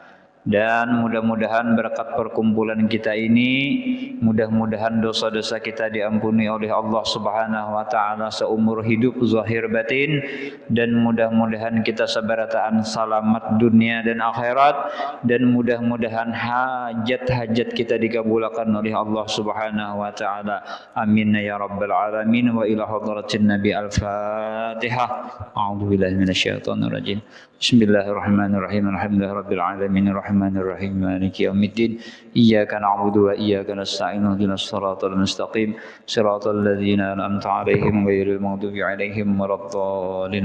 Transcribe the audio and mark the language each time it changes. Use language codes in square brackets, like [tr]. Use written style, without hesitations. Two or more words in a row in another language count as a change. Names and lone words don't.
[id] Dan mudah-mudahan berkat perkumpulan kita ini, mudah-mudahan dosa-dosa kita diampuni oleh Allah [ar] سبحانه وتعالى [id] seumur hidup zahir batin, dan mudah-mudahan kita sebarataan selamat dunia dan akhirat, dan mudah-mudahan hajat-hajat kita dikabulkan oleh Allah [ar] سبحانه وتعالى. آمين يا رب العالمين. وإلى حضرة النبي الفاتحة. أعوذ بالله من الشيطان الرجيم. بسم الله الرحمن الرحيم. الحمد لله رب العالمين الرحمن الرحيم مالك يوم الدين. إياك نعبد وإياك نستعين. اهدنا الصراط المستقيم. صراط الذين أنعمت عليهم غير المغضوب عليهم ولا الضالين.